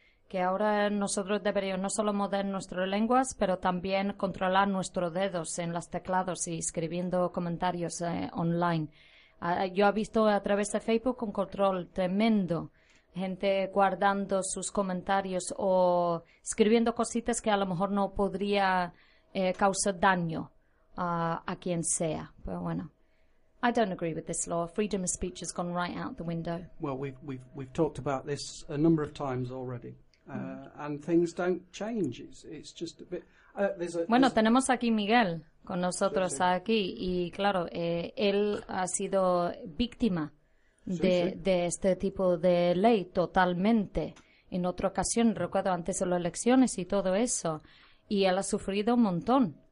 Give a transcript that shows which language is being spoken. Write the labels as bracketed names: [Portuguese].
[Spanish] que ahora nosotros deberíamos no solo mover nuestras lenguas, pero también controlar nuestros dedos en los teclados y escribiendo comentarios online. Yo he visto a través de Facebook un control tremendo, gente guardando sus comentarios o escribiendo cositas que a lo mejor no podría causar daño a quien sea. Pero bueno, [English] I don't agree with this law. Freedom of speech has gone right out the window. Well, we've talked about this a number of times already, and things don't change. It's just a bit. [Spanish] Bueno, tenemos aquí Miguel con nosotros aquí, y claro, él ha sido víctima de este tipo de ley totalmente. En otra ocasión, recuerdo antes de las elecciones y todo eso, y él ha sufrido un montón.